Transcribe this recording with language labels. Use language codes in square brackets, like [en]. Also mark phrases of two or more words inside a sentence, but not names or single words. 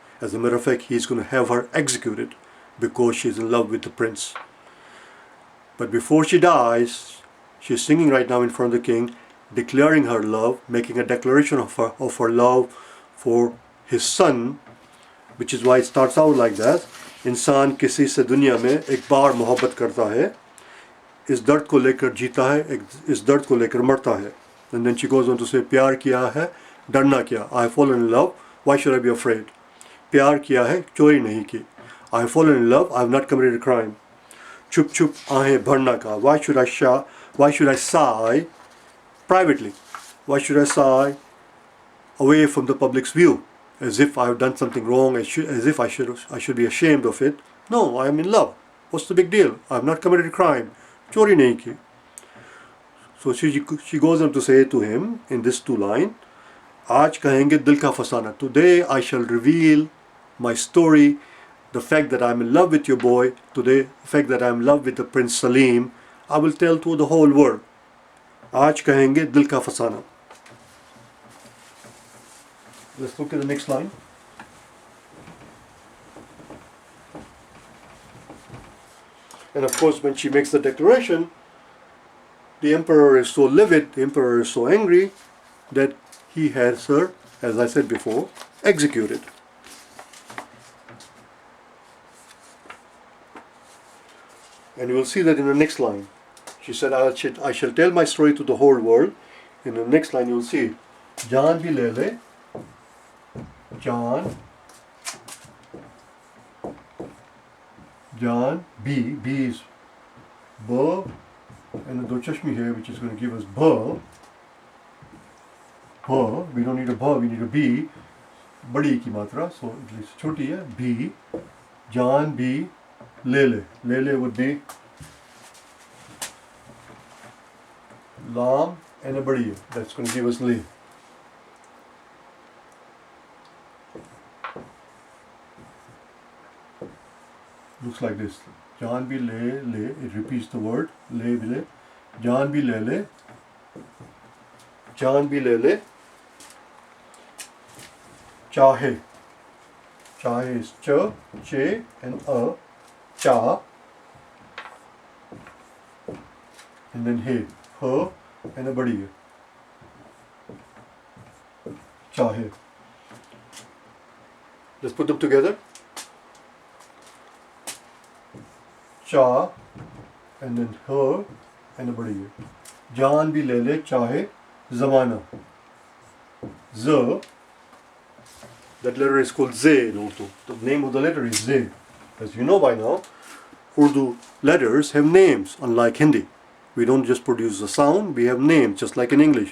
[en] As a matter of fact, he is going to have her executed because she is in love with the prince. But before she dies, she is singing right now in front of the king, declaring her love, making a declaration of her love for his son, which is why it starts out like that. [hi] इंसान किसी से दुनिया में एक बार मोहब्बत करता है, इस दर्द को लेकर जीता है, इस दर्द को लेकर मरता है. [en] And then she goes on to say, [hi] प्यार किया है, डरना क्या? [en] I have fallen in love, why should I be afraid? [hi] प्यार किया है, चोरी नहीं की. [en] I have fallen in love. I have not committed a crime. [hi] चुप चुप आहें भरना का. [en] Why should I sigh privately? Why should I sigh away from the public's view, as if I have done something wrong, as if I should be ashamed of it? No, I am in love. What's the big deal? I have not committed a crime. [hi] चोरी नहीं की. [en] So she goes on to say to him in this 2 line, [hi] आज कहेंगे दिल का फ़साना. [en] Today I shall reveal my story, the fact that I'm in love with your boy, today, the fact that I'm in love with the Prince Salim, I will tell to the whole world. [hi] आज कहेंगे दिल का फ़साना. [en] Let's look at the next line. And of course, when she makes the declaration, the emperor is so livid, the emperor is so angry that he has her, as I said before, executed. And you will see that in the next line. She said, I shall tell my story to the whole world. In the next line you will see, [hi] जान भी ले ले, जान, [en] B is ba, and the do chashmi here, which is going to give us ba. We don't need a ba, we need a B. [hi] बड़ी की मात्रा, [en] so it is [hi] छोटी है, [en] B. Jaan B, le. Le would be lam and a badi. That's going to give us le. Looks like this. [hi] जान भी ले. [en] It repeats the word. Le. [hi] जान भी ले। जान भी ले. [en] Chahe. Chahe is cha, che, and a. Cha. And then he. Her and a badi. Chahe. Let's put them together. Cha, and then her, and a badi. [hi] जान भी ले चाहे ज़माना. [en] Z, that letter is called Z in Urdu. The name of the letter is Z. As you know by now, Urdu letters have names, unlike Hindi. We don't just produce a sound, we have names, just like in English.